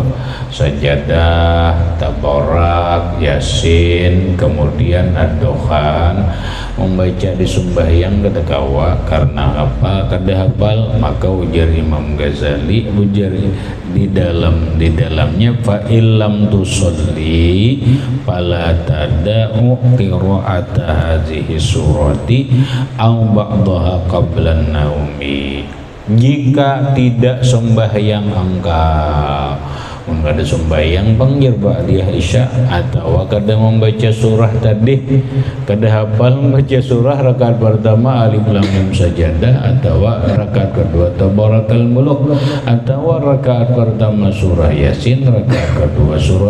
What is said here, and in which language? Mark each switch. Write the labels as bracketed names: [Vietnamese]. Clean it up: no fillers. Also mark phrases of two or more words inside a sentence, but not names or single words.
[Banjar] Sajadah, Tabarak, Yasin, kemudian Ad-Dukhan, membaca di sembahyang kada kawa karena apa, kada hafal, maka ujar Imam Ghazali, ujar di dalamnya [Arabic] فإلم تصل فلا تدع قراءة هذه السورة أو بعدها قبل النوم. [Banjar] Jika tidak sembahyang engkau, ada sembahyang panggil [Arabic] بعدية العشاء, [Banjar] atau kada membaca surah tadi, kada hafal membaca surah rakaat pertama Alif Lam Mim Sajadah, atau rakaat kedua Tabarakal Muluk, atau rakaat pertama surah Yasin, rakaat kedua surah